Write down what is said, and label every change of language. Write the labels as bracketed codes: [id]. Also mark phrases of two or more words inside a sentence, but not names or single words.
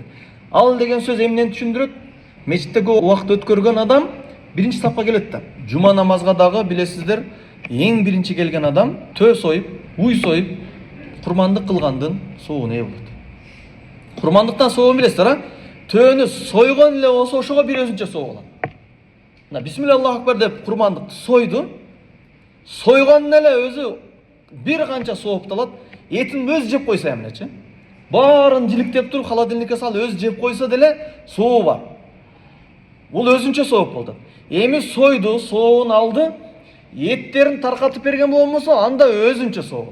[ky] Ал деген сөз эмнени түшүндүрөт? Мечитте көп убакыт өткөргөн адам биринчи сапка келет да. Жума намазга дагы билесиздер, эң биринчи келген адам төө союп, уй союп, курмандык кылгандын сообуна ээ болот. Курмандыктан сообун билесиздер, а? Төөнү сойгон эле болсо ошого бир өзүнчө сооп алат. Мына [ar] بسم الله الله أكبر [ky] деп курмандыкты сойду. Сойгон эле өзү бир канча соопталат. Этин өзү жеп койсо эмнечи? Баарын жиликтеп туруп холодильникке салып өзү жеп койсо деле сообу бар. Бул өзүнчө сооп болду. Эми сойду, сообун алды, эттерин таркатып берген болмосо, анда өзүнчө сооп.